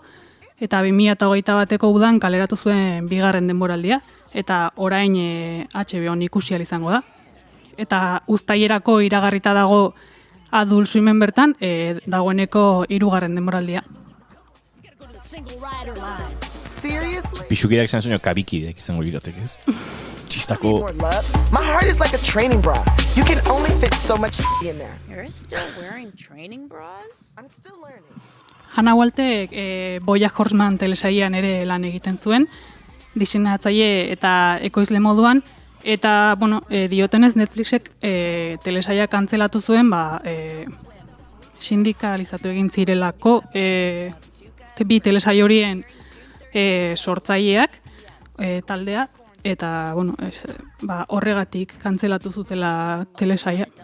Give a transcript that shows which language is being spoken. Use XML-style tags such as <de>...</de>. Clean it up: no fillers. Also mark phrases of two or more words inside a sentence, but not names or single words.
<eu>Eta 2021 udan kaleratu zuen bigarren denboraldia, eta orain HBO-n ikusi izango da. Eta uztailerako iragarrita dago Adult Swimen bertan, dagoeneko 3. denboraldia.</eu> <en>Seriously?</en> <eu>Pixukideak izan zuen kabikideak izango lirateke, ez? Txistako...</eu> <en>More love. My heart is like a training bra. You can only fit so much in there. You're still wearing training bras? I'm still learning.</en> <eu>Hannah Waltek Bojack Horseman telesailean ere lan egiten zuen, diseinatzaile eta ekoizle moduan, eta, bueno, diotenez Netflixek telesaia kantzelatu zuen, sindikalizatu egin zirelako, bi telesaile horien sortzaileak taldea, eta, bueno, horregatik kantzelatu zutela telesaia.</eu>